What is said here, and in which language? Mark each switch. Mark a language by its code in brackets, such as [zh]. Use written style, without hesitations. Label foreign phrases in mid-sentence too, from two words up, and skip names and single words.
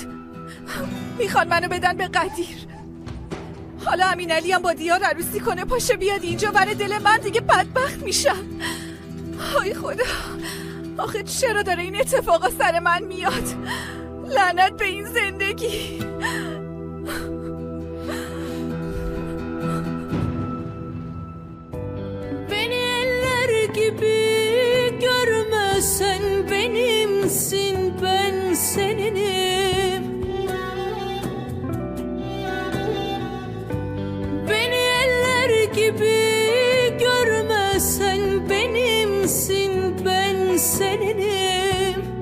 [fa] میخوان منو بدن به قدیر. حالا امین علی هم با دیار عروسی کنه، پاشه بیاد اینجا ور دل من، دیگه بدبخت میشم. آی خدا، آخه چرا داره این اتفاقا سر من میاد؟ لعنت به این زندگی. [tr] Beni eller gibi görmesen benimsin, ben seninim. Beni eller gibi görmesen benimsin, ben seninim.